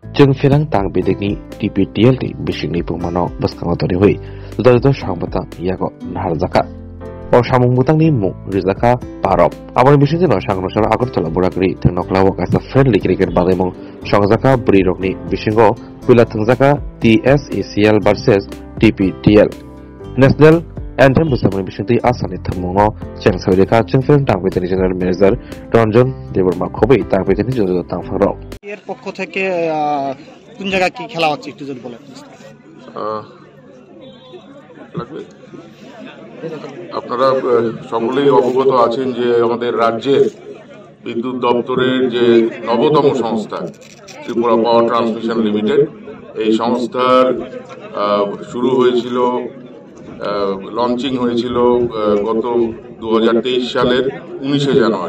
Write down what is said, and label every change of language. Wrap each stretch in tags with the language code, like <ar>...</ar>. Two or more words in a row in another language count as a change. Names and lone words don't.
<trp>जों फेरां तां बेदेखनि TPTL ni bisingni pungmano baskango toni hui juda-juda sangbata yago naharjaka o samung butangni mung rijaka parop aboni bisingni no sangnusara Agartala Burakri thengnoklawo kaisa</trp> <en>friendly cricket</en> <trp>bagimung songjaka brirokni bisingo pula thengjaka TSACL versus TPTL</trp> <en>National Anthem</en> <trp>busamani bisingti asani thammungo chengsaireka chengferang tangpetani</trp> <en>general manager</en> <trp>Ranjan Deborma khobei tangpetani juda-juda tangfangrok</trp> <bn>এর পক্ষ থেকে কোন জায়গায় কি খেলা হচ্ছে একটু যদি বলেন। আপনারা সকলেই অবগত আছেন যে আমাদের রাজ্যের বিদ্যুৎ দপ্তরের যে নবতম সংস্থা ত্রিপুরা পাওয়ার ট্রান্সমিশন লিমিটেড, এই সংস্থার শুরু হয়েছিল, লঞ্চিং হয়েছিল গত 2023 সালের 19শে জানুয়ারি।</bn>